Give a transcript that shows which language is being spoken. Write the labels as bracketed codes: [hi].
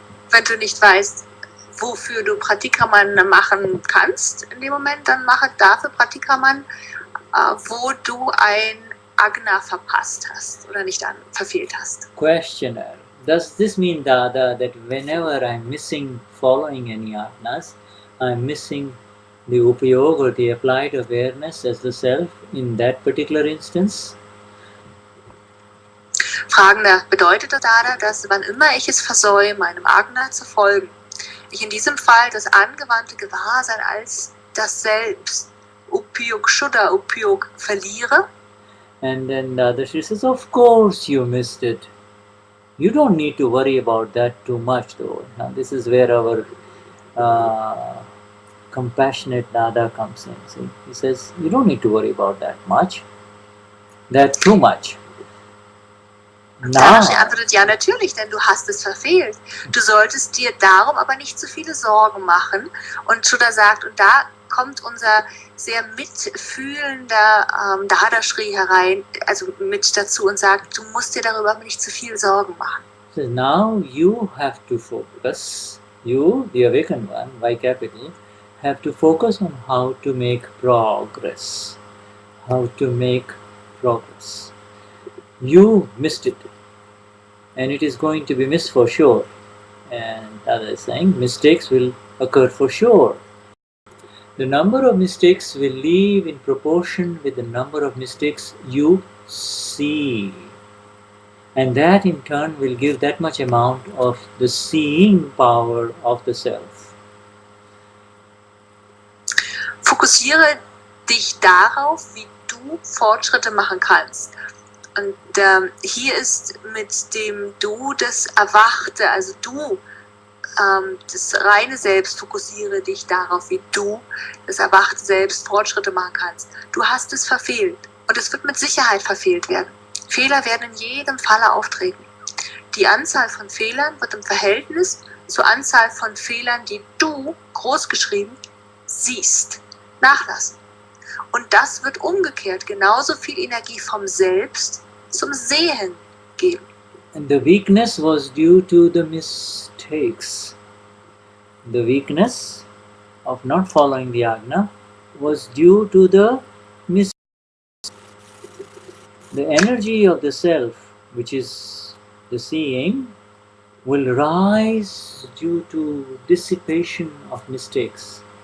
[de] Wenn du nicht weißt, wofür du Pratikraman machen kannst in dem Moment, dann mache dafür Pratikraman, wo du ein Agna verpasst hast oder nicht verfehlt hast. [en] Questioner, does this mean, Dada, that whenever I'm missing following any Agnas, I'm missing the Upayog or the applied awareness as the self in that particular instance? [de] Fragender, bedeutet das, Dada, dass wann immer ich es versäume, einem Agna zu folgen, ich in diesem Fall das angewandte Gewahrsein als das Selbst Upyog Shuddha, Upyog verliere. [en] And then Dadashri says, of course you missed it. You don't need to worry about that too much though. Now this is where our compassionate Dada comes in. See? He says, you don't need to worry about that much. That too much. [de] Dadashri antwortet, ja natürlich, denn du hast es verfehlt. Du solltest dir darum aber nicht zu viele Sorgen machen. Und Shuddha sagt, und da kommt unser sehr mitfühlender Dadashri herein, also mit dazu und sagt, du musst dir darüber nicht zu viel Sorgen machen. [en] So now you have to focus, you, the awakened one, Y capital, have to focus on how to make progress. How to make progress. You missed it, and it is going to be missed for sure. And Dada is saying mistakes will occur for sure. The number of mistakes will leave in proportion with the number of mistakes you see. And that in turn will give that much amount of the seeing power of the self. [de] Fokussiere dich darauf, wie du Fortschritte machen kannst. Und hier ist mit dem Du das Erwachte, also du, das reine Selbst, fokussiere dich darauf, wie du, das erwachte Selbst, Fortschritte machen kannst. Du hast es verfehlt und es wird mit Sicherheit verfehlt werden. Fehler werden in jedem Falle auftreten. Die Anzahl von Fehlern wird im Verhältnis zur Anzahl von Fehlern, die du, großgeschrieben, siehst, nachlassen. Und das wird umgekehrt genauso viel Energie vom Selbst zum Sehen geben. [en] And the weakness was due to the mistakes. The weakness of not following the Agna was due to the mistakes. The energy of the self, which is the seeing, will rise due to dissipation of mistakes.